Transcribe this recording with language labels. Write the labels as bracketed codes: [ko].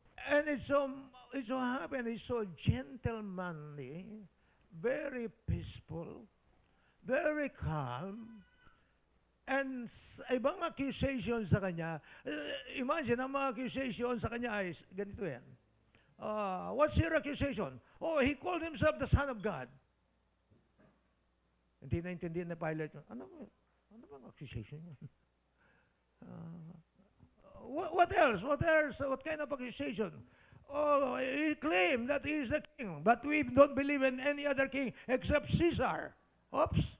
[en] And it so happened, he's so gentlemanly, very peaceful, very calm, [tl] And ibang accusation sa kanya, imagine, ang mga accusation sa kanya ay ganito yan. [en] What's your accusation? Oh, he called himself the Son of God. [tl] Hindi naintindihan na Pilate. Ano bang accusation yun? [en] What else? What else? What kind of accusation? Oh, he claimed that he is the king, but we don't believe in any other king except Caesar. Oops!